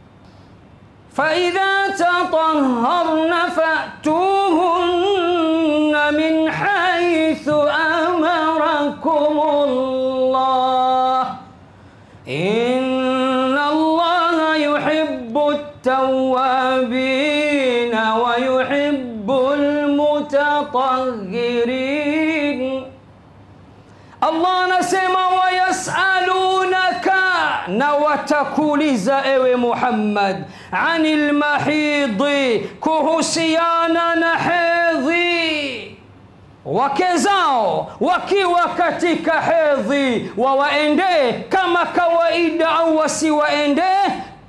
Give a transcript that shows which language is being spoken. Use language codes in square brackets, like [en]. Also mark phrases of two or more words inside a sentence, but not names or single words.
[ar] فإذا تطهرن فأتوهن من حيث أمركم الله التوابين ويحب المتطهرين. [sw] Allah anasema wayasalunaka, na watakuuliza ewe Muhammad, [ar] عن المحيض, [sw] kuhusiana na hedhi. Wake zao wakiwa katika hedhi wawaendee kama kawaida au wasiwaendee?